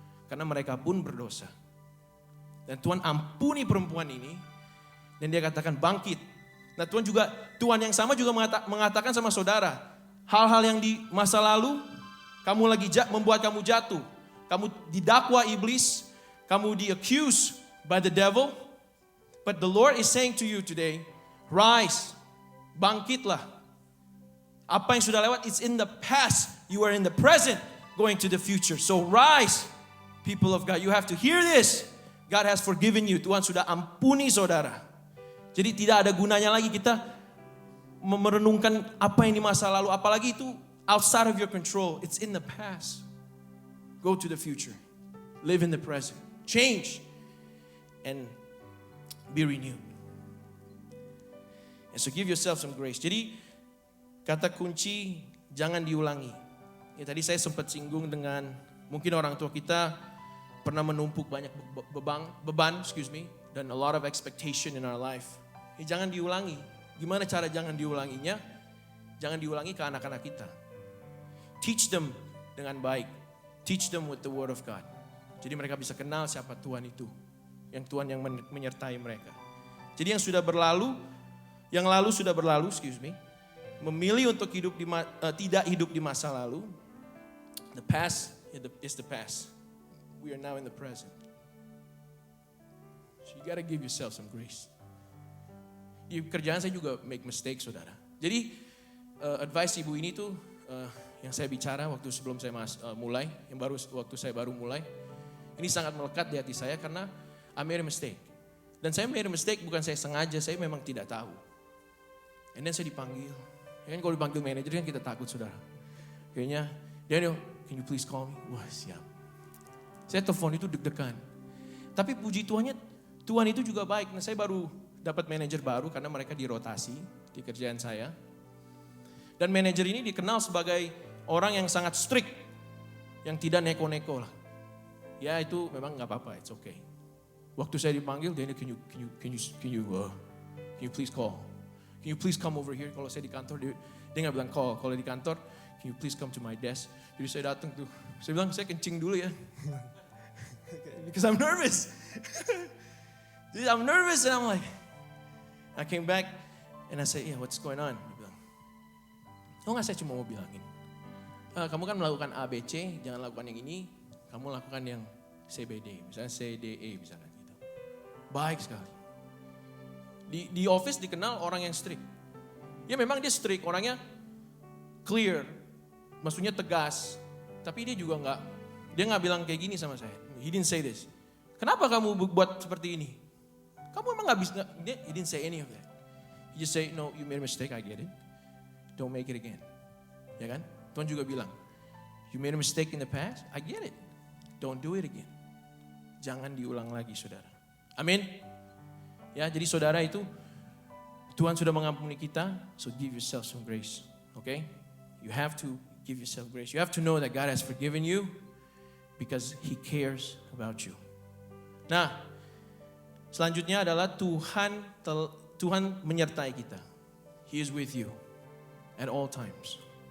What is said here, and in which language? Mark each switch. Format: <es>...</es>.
<id>Karena mereka pun berdosa. Dan Tuhan ampuni perempuan ini. Dan dia katakan bangkit. Nah Tuhan yang sama juga mengatakan sama saudara. Hal-hal yang di masa lalu, kamu lagi membuat kamu jatuh. Kamu didakwa iblis.</id> <en>Kamu di-accused by the devil. But the Lord is saying to you today, rise,</en> <id>bangkitlah. Apa yang sudah lewat,</id> <en>it's in the past. You are in the present, going to the future. So rise, people of God. You have to hear this. God has forgiven you.</en> <id>Tuhan sudah ampuni saudara. Jadi tidak ada gunanya lagi kita merenungkan apa yang di masa lalu. Apalagi itu</id> <en>outside of your control. It's in the past. Go to the future. Live in the present. Change. And be renewed. And so give yourself some grace.</en> <id>Jadi kata kunci jangan diulangi. Ya, tadi saya sempat singgung dengan mungkin orang tua kita pernah menumpuk banyak beban, dan</id> <en>a lot of expectation in our life.</en> <id>Ya, jangan diulangi. Gimana cara jangan diulanginya? Jangan diulangi ke anak-anak kita.</id> <en>Teach them</en> <id>dengan baik.</id> <en>Teach them with the word of God.</en> <id>Jadi mereka bisa kenal siapa Tuhan itu. Yang Tuhan yang menyertai mereka. Jadi yang sudah berlalu, yang lalu sudah berlalu, memilih untuk tidak hidup di masa lalu.</id> <en>The past is the past. We are now in the present. So you gotta give yourself some grace.</en> <id>Di kerjaan saya juga</id> <en>make mistake,</en> <id>saudara. Jadi advice ibu ini tuh yang saya bicara waktu sebelum saya mulai, waktu saya baru mulai, ini sangat melekat di hati saya karena</id> <en>I made a mistake.</en> <id>Dan saya</id> <en>made a mistake</en> <id>bukan saya sengaja, saya memang tidak tahu.</id> <en>And then</en> <id>saya dipanggil. Ya kan kalau dipanggil manajer kan kita takut, saudara. Kayaknya,</id> <en>Daniel, can you please call me?</en> <id>Wah, siap. Saya telepon itu deg-degan. Tapi puji Tuhannya, Tuhan itu juga baik. Nah, saya baru dapat manajer baru karena mereka dirotasi di kerjaan saya. Dan manajer ini dikenal sebagai orang yang sangat strict, yang tidak neko-neko lah. Ya itu memang nggak apa-apa,</id> <en>it's okay.</en> <id>Waktu saya dipanggil, Daniel,</id> <en>can you please call? Can you please come over here?</en> <id>Kalau saya di kantor, dia nggak bilang call. Kalau di kantor,</id> <en>can you please come to my desk?</en> <id>Jadi saya datang tuh, saya bilang saya kencing dulu ya.</id> <en>Because I'm nervous. Jadi I'm nervous and I'm like, I came back and I said, yeah, what's going on?</en> <id>Dia bilang, oh nggak, saya cuma mau bilangin. Kamu kan melakukan A, B, C, jangan lakukan yang ini. Kamu lakukan yang CBD, misalnya CDE misalnya gitu. Baik sekali. Di office dikenal orang yang strict. Ya memang dia strict, orangnya clear, maksudnya tegas. Tapi dia juga dia nggak bilang kayak gini sama saya.</id> <en>He didn't say this.</en> <id>Kenapa kamu buat seperti ini? Kamu emang nggak bisa?</id> <en>He didn't say any of that. He just say, no, you made a mistake, I get it. Don't make it again.</en> <id>Ya kan? Tuhan juga bilang,</id> <en>you made a mistake in the past, I get it. Don't do it again.</en> <id>Jangan diulang lagi, saudara. Amin. Ya, jadi saudara itu Tuhan sudah mengampuni kita,</id> <en>so give yourself some grace. Okay? You have to give yourself grace. You have to know that God has forgiven you because He cares about you.</en> <id>Nah, selanjutnya adalah Tuhan menyertai kita.</id> <en>He is with you at all times.</en>